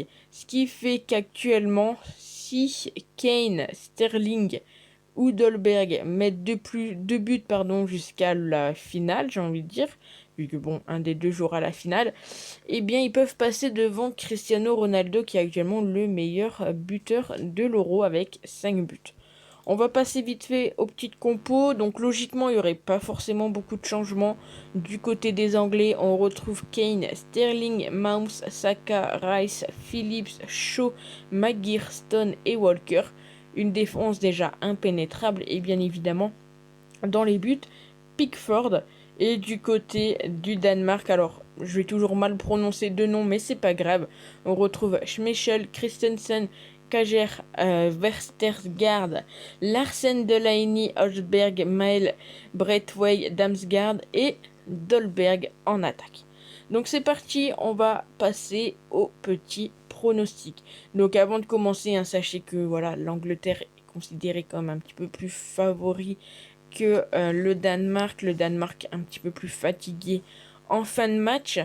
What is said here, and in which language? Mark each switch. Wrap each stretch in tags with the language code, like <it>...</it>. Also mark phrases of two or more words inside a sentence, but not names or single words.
<fr>Ce qui fait qu'actuellement, si Kane, Sterling ou Dolberg mettent deux buts jusqu'à la finale, j'ai envie de dire, vu que bon, un des deux jouera la finale, eh bien ils peuvent passer devant Cristiano Ronaldo, qui est actuellement le meilleur buteur de l'Euro avec 5 buts. On va passer vite fait aux petites compos. Donc logiquement, il n'y aurait pas forcément beaucoup de changements. Du côté des Anglais, on retrouve Kane, Sterling, Mount, Saka, Rice, Phillips, Shaw, Maguire, Stone et Walker. Une défense déjà impénétrable, et bien évidemment, dans les buts, Pickford. Et du côté du Danemark, alors je vais toujours mal prononcer deux noms, mais c'est pas grave. On retrouve Schmeichel, Christensen, Kager, Vestergaard, Larsen, Delaney, Højbjerg, Mael, Braithwaite, Damsgaard et Dolberg en attaque. Donc c'est parti, on va passer au petit pronostic. Donc avant de commencer, sachez que voilà, l'Angleterre est considérée comme un petit peu plus favori que le Danemark. Le Danemark un petit peu plus fatigué en fin de match.</fr>